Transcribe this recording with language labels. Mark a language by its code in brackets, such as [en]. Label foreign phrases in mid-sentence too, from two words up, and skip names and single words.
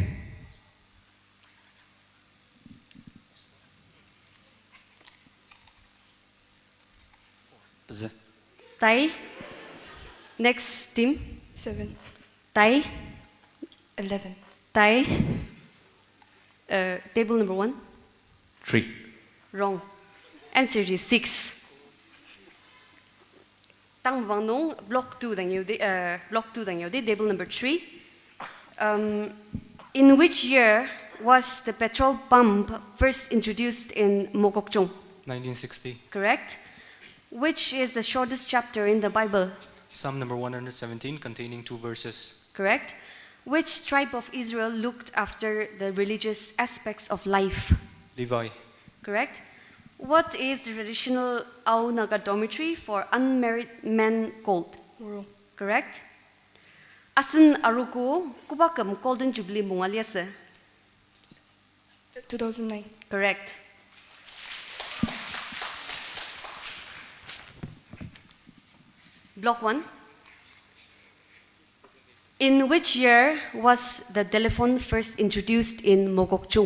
[njo] Tai. [en] Next team. 7. [njo] Tai. [en] 11. [njo] Tai. [en] Table number 1. 3. Wrong. Answer is 6. [njo] Tang bang nung block 2 dang yodi [en] table number [njo] 3. [en] In which year was the petrol pump first introduced in Mokokchung? 1960. Correct. Which is the shortest chapter in the Bible? Psalm number 117 containing 2 verses. Correct. Which tribe of Israel looked after the religious aspects of life? Levi. Correct. What is the traditional Ao Naga dormitory for unmarried men called? Moro. Correct. [njo] Asan Arogo kubakam Golden Jubilee Mongaliasa? [en] 2009. Correct. Block 1. In which year was the telephone first introduced in Mokokchung?